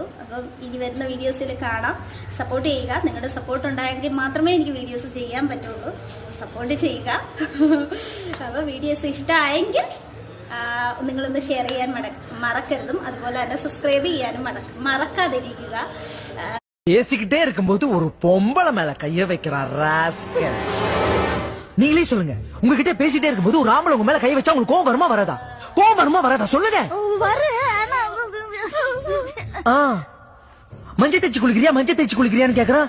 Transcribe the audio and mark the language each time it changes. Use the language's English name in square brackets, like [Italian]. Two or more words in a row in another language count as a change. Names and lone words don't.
[Malayalam] അപ്പം ഇനി വരുന്ന വീഡിയോസിൽ കാണാം. സപ്പോർട്ട് ചെയ്യുക. നിങ്ങളുടെ സപ്പോർട്ട് ഉണ്ടായെങ്കിൽ മാത്രമേ എനിക്ക് വീഡിയോസ് ചെയ്യാൻ പറ്റുള്ളൂ. സപ്പോർട്ട് ചെയ്യുക. അപ്പോൾ വീഡിയോസ് ഇഷ്ടമായെങ്കിൽ നിങ്ങളൊന്ന് ഷെയർ ചെയ്യാൻ മറക്കരുതും. അതുപോലെ തന്നെ സബ്സ്ക്രൈബ് ചെയ്യാനും മറക്കാതിരിക്കുക. [Tamil] பேசிக்கிட்டே இருக்கும்போது ஒரு பொம்பளை மேல கைய வைக்கிறா ராஸ்கல். நீங்களே சொல்லுங்க, உங்ககிட்ட பேசிட்டே இருக்கும்போது ஒரு ஆம்பளை உங்க மேல கை வச்சா உங்களுக்கு கோவம் வருமா வராதா? கோவம் வருமா வராதா சொல்லுங்க. மஞ்சள் தேய்ச்சி குளிக்கிறியான்னு கேக்குறான்.